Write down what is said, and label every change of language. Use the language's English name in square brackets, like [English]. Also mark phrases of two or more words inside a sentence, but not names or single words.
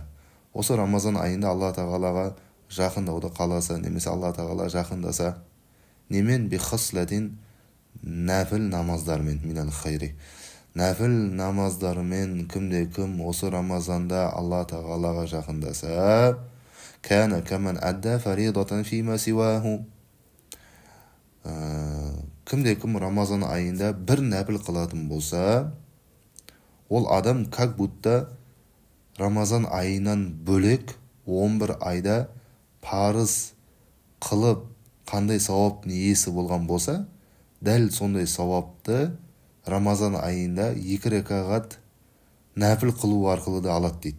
[Kazakh] Осы Рамазан айында Алла тағалаға жақындауды қаласа, немесе Алла тағала жақындаса, немен? Бихаслатин, нәфіл намаздармен, [Arabic] من الخير. [Kazakh] Нәфіл намаздармен кім осы Рамазанда Алла тағалаға жақындаса, [Arabic] كان كمن أدى فريضة فيما سواه. [Kazakh] Кім Рамазан айында бір нәпіл қылатын болса, ол адам [Russian] как будто [Kazakh] Рамазан айынан бөлек 11 айда парыз қылып қандай сауаптың иесі болған болса, дәл сондай сауапты Рамазан айында 2 рекағат нәпіл қылу арқылы да алады дейді.